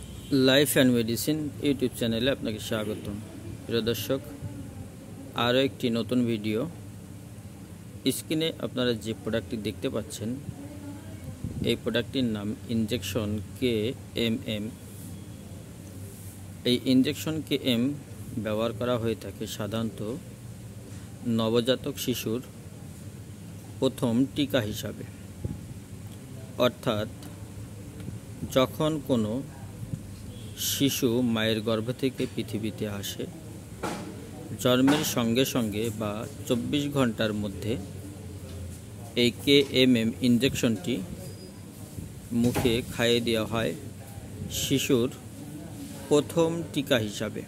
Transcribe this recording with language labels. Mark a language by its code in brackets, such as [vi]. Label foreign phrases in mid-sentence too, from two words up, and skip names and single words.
[bn] লাইফ এন্ড মেডিসিন ইউটিউব চ্যানেলে আপনাকে স্বাগতম। প্রিয় দর্শক, আরো একটি নতুন ভিডিও। স্ক্রিনে আপনারা যে প্রোডাক্টটি দেখতে পাচ্ছেন এই প্রোডাক্টটির নাম ইনজেকশন KMM। এই ইনজেকশন KM ব্যবহার করা হয়ে থাকে সাধারণত নবজাতক শিশুর প্রথম টিকা হিসাবে, অর্থাৎ যখন কোনো শিশু মায়ের গর্ভ থেকে পৃথিবীতে আসে, জন্মের সঙ্গে সঙ্গে বা 24 ঘন্টার মধ্যে এই KMM ইনজেকশনটি মুখে খাইয়ে দেওয়া হয় শিশুর প্রথম টিকা হিসাবে।